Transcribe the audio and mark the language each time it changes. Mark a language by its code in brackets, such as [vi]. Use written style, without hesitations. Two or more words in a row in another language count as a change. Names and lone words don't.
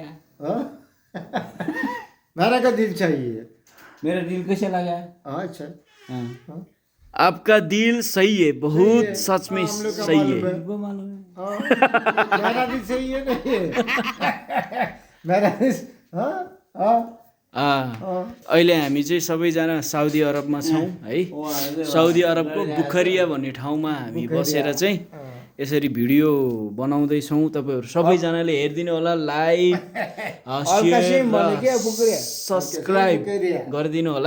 [hi] हाँ? मेरा का दिल चाहिए। मेरा दिल कैसे लगा? हाँ, अच्छा। हाँ। हाँ। आपका दिल सही है, बहुत है। सच में हाँ, हम लोग का सही मालूम है। है। वो मालूम है। हाँ, मेरा दिल सही है नहीं है। मेरा दिल हाँ हाँ हाँ। [ne] अहिले हामी चाहिँ सबैजना साउदी अरबमा छौँ है। साउदी अरबको बुखरिया भन्ने ठाउँमा हामी बसेर चाहिँ यसरी भिडियो बनाउँदैछौँ। तपाईँहरू सबैजनाले हेरिदिनु होला, [en] like share subscribe [ne] गरिदिनु होला।